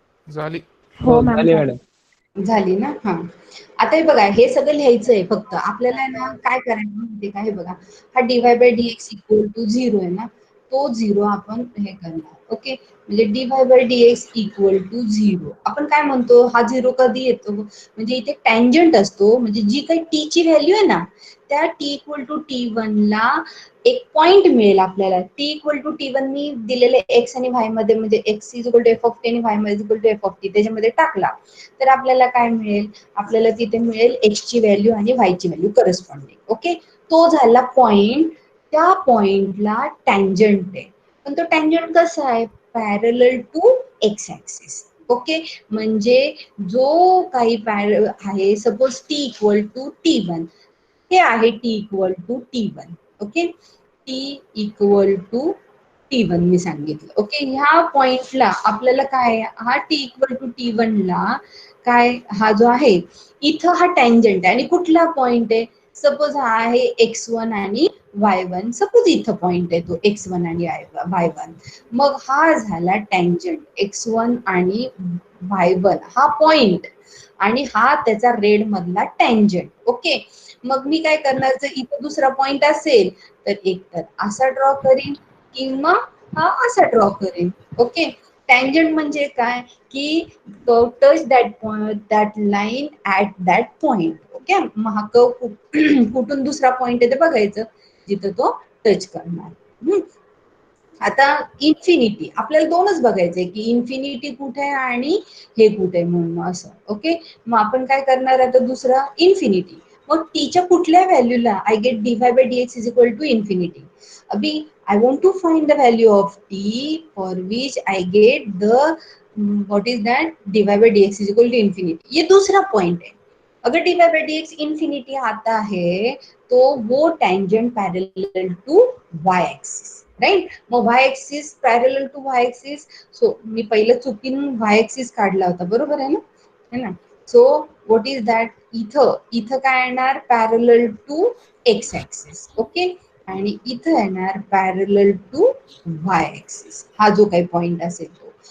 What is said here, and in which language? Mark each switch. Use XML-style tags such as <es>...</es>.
<mr>झाली. हो मॅम झाली झाली. मॅडम. झाली ना? हा. आता हे बघा, हे सगळं लिहायचंय फक्त. आपल्याला आहे ना काय करायचं माहितीये का? हे बघा, हा dy/dx इक्वल टू 0 आहे ना, तो 0 आपण हे करणार. ओके, म्हणजे dy/dx इक्वल टू 0. आपण काय म्हणतो, हा 0 कधी येतो? म्हणजे इथे टँजंट असतो, म्हणजे जी काही टी ची व्हॅल्यू आहे ना, त्या t इक्वल टू t1 ला एक पॉइंट मिळेल आपल्याला. t इक्वल टू t1 मी दिलेले x आणि y मध्ये, म्हणजे x equal to f of t आणि y equal to f of t त्याच्यामध्ये टाकला तर आपल्याला काय मिळेल? आपल्याला तिथे मिळेल x ची व्हॅल्यू आणि y ची व्हॅल्यू करस्पॉन्डिंग. ओके, तो झाला पॉइंट. त्या पॉइंटला टँजंट आहे, पण तो टँजंट कसा आहे? Parallel to x axis. Okay, म्हणजे जो काही आहे, suppose t equal to t1 हे आहे t equal to t1. Okay, t equal to t1 मी सांगितलं. ओके, ह्या पॉइंटला आपल्याला काय, हा t इक्वल टू t1 ला काय, हा जो आहे इथं हा टँजंट आहे. आणि कुठला पॉइंट आहे? सपोज हा आहे x1 आणि y1. सपोज इथं पॉइंट आहे तो x1 आणि y1. मग हा झाला टँजंट x1 आणि y1 हा पॉइंट, आणि हा त्याचा रेड मधला टँजंट. ओके, मग मी काय करणार, जर इथं दुसरा पॉइंट असेल तर एक तर असा ड्रॉ करीन किंवा हा असा ड्रॉ करेन. ओके, टँजंट म्हणजे काय की</mr> <en>Touch that line at that point.</en> <mr>Okay, मग हा कुठून दुसरा पॉइंट आहे ते बघायचं जिथं तो टच करणार. आता इन्फिनिटी आपल्याला दोनच बघायचंय की इन्फिनिटी कुठे आहे आणि हे कुठे आहे म्हणून असं. ओके, मग आपण काय करणार आता दुसरा इन्फिनिटी. मग टीच्या कुठल्या व्हॅल्यूला</mr> <en>I get dy/dx is equal to infinity.</en> <hi>अभी</hi> <en>I want to find the value of t for which I get the what is that dy/dx is equal to infinity.</en> <hi>ये दूसरा पॉइंट है. अगर dy/dx इंफिनिटी आता है तो वो tangent parallel to y axis, right.</hi> <mr>मग y axis parallel to y axis. So मी पहिलं चुकीनं y एक्सिस काढला होता, बरोबर आहे ना?</mr> <hi>है ना?</hi> <en>so what is that,</en> <mr>इथं काय येणार? Parallel to x axis. Okay, आणि इथं येणार पॅरलल टू y एक्सिस, हा जो काही पॉइंट असेल तो.</mr>